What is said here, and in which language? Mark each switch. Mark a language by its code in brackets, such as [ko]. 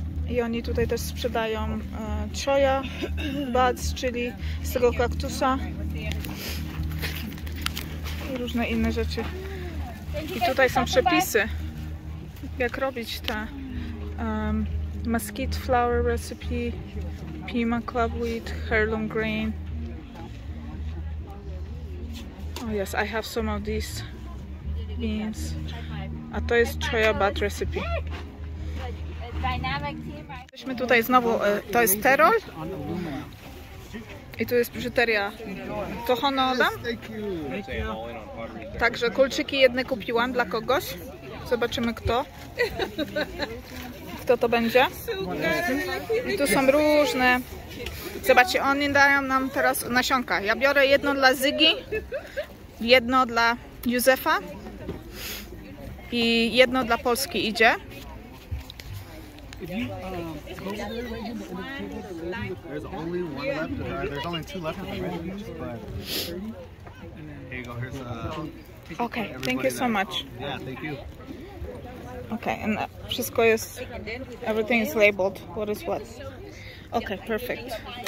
[pl] I oni tutaj też sprzedają choya buds, czyli z tego kaktusa i różne inne rzeczy. I tutaj są przepisy, jak robić te [en] mesquite flower recipe, Pima club wheat, heirloom grain. Oh yes, I have some of these beans. [pl] A to jest choya bud recipe. Jesteśmy tutaj znowu, to jest terol i tu jest biżuteria Tucson. Także kulczyki jedne kupiłam dla kogoś. Zobaczymy kto to będzie. I tu są różne. Zobaczcie, oni dają nam teraz nasionka. Ja biorę jedno dla Zygi, jedno dla Józefa i jedno dla Polski idzie. [en] There's only one left, or there's only 2 left of the recipes, but here you go. Here's Okay, thank you so much. Yeah, thank you. Okay, and [pl] wszystko jest, [en] everything is labeled, what is what. Okay, perfect.